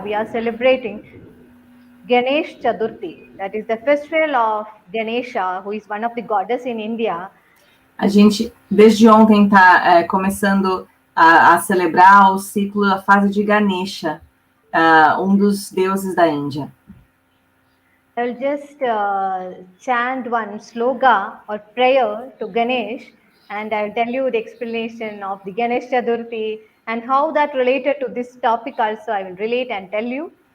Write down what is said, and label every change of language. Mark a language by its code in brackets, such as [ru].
[en] We are celebrating Ganesh Chaturthi. That is the festival of Ganesha, who is one of the goddess in India. [pt] A gente, desde ontem, está começando a celebrar o ciclo, a fase de Ganesha, dos deuses da Índia. [en] I'll just chant one sloga or prayer to Ganesh, and I'll tell you the explanation of the Ganesh Chaturthi and how that related to this topic also I will relate and tell you.